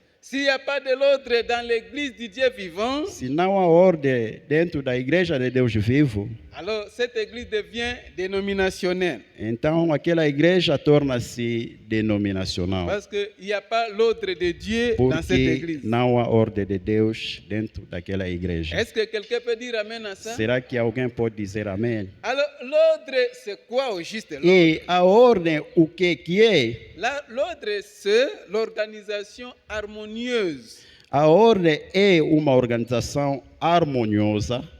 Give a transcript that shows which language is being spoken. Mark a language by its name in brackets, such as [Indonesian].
[French] S'il n'y a pas de l'ordre dans l'église du Dieu vivant, [Portuguese] Se não há ordem dentro da igreja de Deus vivo, [French] alors cette église devient dénominationnelle. [Portuguese] então aquela igreja torna-se denominacional. [French] Parce qu'il n'y a pas l'ordre de Dieu dans cette [Portuguese] Porque [French] église. [Portuguese] não há ordem de Deus dentro daquela igreja. [French] Est-ce que quelqu'un peut dire amen à ça? [Portuguese] Será que alguém pode dizer amém? [French] Alors, l'ordre, c'est quoi au juste? [Portuguese] E a ordem, o que é? [French] L'ordre, c'est l'organisation harmonieuse [Portuguese] A ordem é uma organização harmoniosa